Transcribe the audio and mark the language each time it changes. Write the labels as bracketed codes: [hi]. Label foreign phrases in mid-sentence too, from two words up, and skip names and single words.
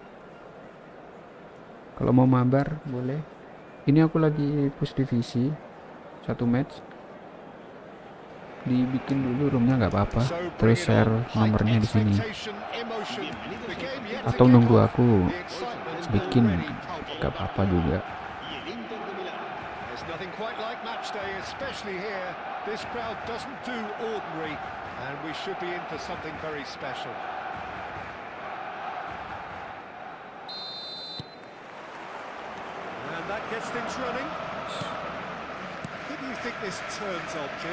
[id] Kalau mau mabar boleh. Ini aku lagi push divisi 1 match. Dibikin dulu roomnya nggak apa-apa. Terus share nomornya di sini. Atau nunggu aku bikin nggak apa-apa juga. [es] Y el Inter de Milán. [en] There's nothing quite like match day, especially here. This crowd doesn't do ordinary, and we should be in for something very special. And that gets things running. Who do you think this turns on, Jim?